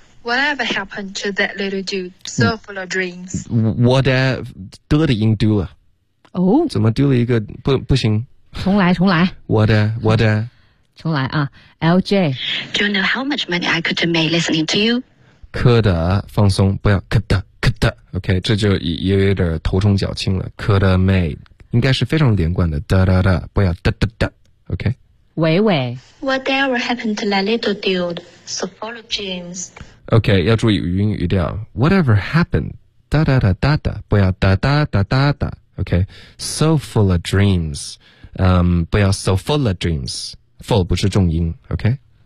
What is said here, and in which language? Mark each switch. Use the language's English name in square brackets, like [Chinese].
[English] Whatever happened to that little dude so full of dreams [Chinese] Whatever 的的音丢了哦、oh? 怎么丢了一个 不行重来 [English] Whatever [Chinese] 重来啊 LJ [English] Do you know how much money I could have made listening to you? [Chinese] 可的放松不要可的 OK 这就有点头重脚轻了可的 made 应该是非常连贯的哒哒哒不要哒 OK 伟伟 [English] Whatever happened to that little dude So follow James [Chinese] OK 要注意语音语调 [English] Whatever happened [Chinese] 哒哒哒哒哒不要哒哒哒哒哒 OK [English] So full of dreams、 [Chinese] 不要 so full of dreams Full 不是重音 OK